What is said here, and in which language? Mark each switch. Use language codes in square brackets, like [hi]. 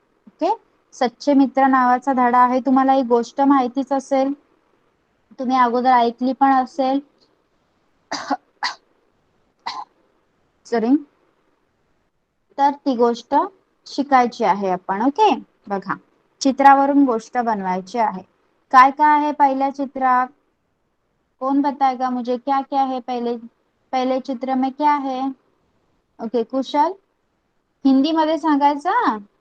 [mr] Okay, सच्चे मित्र नावाचा धडा आहे. तुम्हाला ही गोष्ट माहितीच असेल, तुम्ही अगोदर ऐकली पण असेल. सॉरी, तर ती गोष्ट शिकायची आहे आपण. ओके, बघा, चित्रावरून गोष्ट बनवायची आहे. काय काय आहे पहिल्या चित्रात? [hi] कौन बताएगा मुझे क्या क्या है पहले चित्र में क्या है? [mr] ओके, कुशल हिंदी मध्ये सांगायचं.